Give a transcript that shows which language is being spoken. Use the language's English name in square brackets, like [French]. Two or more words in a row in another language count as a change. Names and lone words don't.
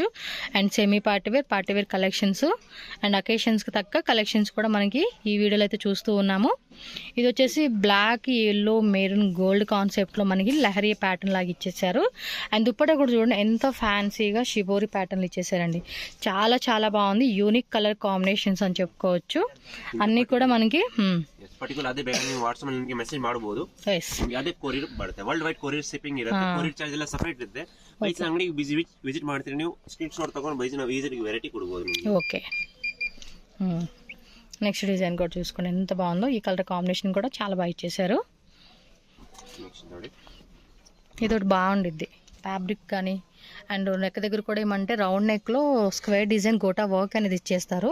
[English] and semi party wear collections [Telugu] అండ్ అకేషన్స్కి తగ్గ కలెక్షన్స్ కూడా మనకి ఈ వీడియోలో అయితే చూస్తూ ఉన్నాము. ఇది వచ్చేసి [English] black, yellow, maroon, gold concept [Telugu] మనకి లహరీ ప్యాటర్న్ లాగా ఇచ్చేసారు. అండ్ దుప్పటా కూడా చూడండి ఎంత ఫ్యాన్సీగా షిబోరి ప్యాటర్న్లు ఇచ్చేసారండి. చాలా చాలా బాగుంది. [English] unique colour combinations [Telugu] అని చెప్పుకోవచ్చు. అన్నీ కూడ మనకి [Kannada] ಪರ್ಟಿಕ್ಯುಲರ್ ಅದೇ ಬೇಕಾದ್ರೆ ನೀವು ವಾಟ್ಸ್ಆಪ್ ಅಲ್ಲಿ ನಿಮಗೆ ಮೆಸೇಜ್ ಮಾಡಬಹುದು. ಅದೇ ಕೊರಿಯರ್ ಬರುತ್ತೆ. [English] world wide courier shipping [Kannada] ಇರುತ್ತೆ. [English] courier charge [Kannada] ಎಲ್ಲ ಸಪರೇಟ್ ಇರುತ್ತೆ. ಬೈಸ್ ಅಂಗಡಿಗೆ ವಿಸಿಟ್ ಮಾಡ್ತೀರಿ ನೀವು, ಸ್ಕ್ರೀನ್ ಶಾಟ್ ತಗೊಂಡು ಬೈಸ್ ನಾವು [English] easily variety [Kannada] ಕೊಡಬಹುದು. [Telugu] ఓకే. [English] next design [Telugu] కూడా చూసుకోండి ఎంత బాగుందో. ఈ [English] colour combination [Telugu] కూడా చాలా బాగా ఇచ్చేసారు. ఇది ఒకటి బాగుండిద్ది ఫ్యాబ్రిక్ కానీ. [English] and neck [Telugu] దగ్గర కూడా ఏమంటే [English] round neck square design [Telugu] గోటా వర్క్ అనేది ఇచ్చేస్తారు.